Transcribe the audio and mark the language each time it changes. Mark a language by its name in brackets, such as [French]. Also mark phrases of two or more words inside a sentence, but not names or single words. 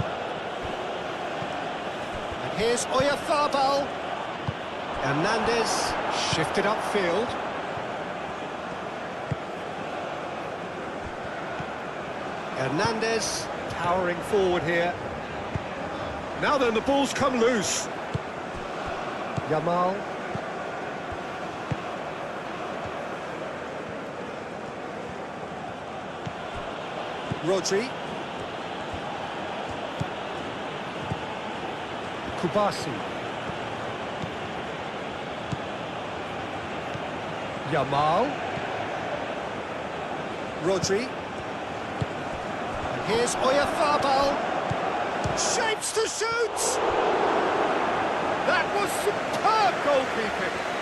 [English] And here's Oyarzabal. Hernandez shifted upfield. Hernandez powering forward here. Now then, the ball's come loose. Yamal. Rodri. Kubasi. Yamal. Rodri. And here's Oyarzabal. Shapes to shoot! That was superb goalkeeping.